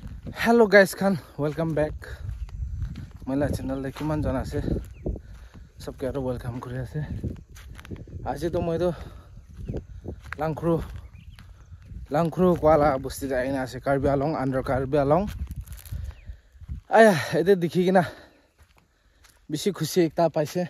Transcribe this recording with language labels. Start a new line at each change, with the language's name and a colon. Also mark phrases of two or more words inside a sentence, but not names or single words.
English: Hello guys, welcome back. My channel
Naga Pidgin: le kiman jana ase sabke aro welcome kori ase. Aji to moi to Langkhru kwala busti jai na ase Karbi Along under Karbi Along. Aya ede dikhi kina bishi khushi ekta paise.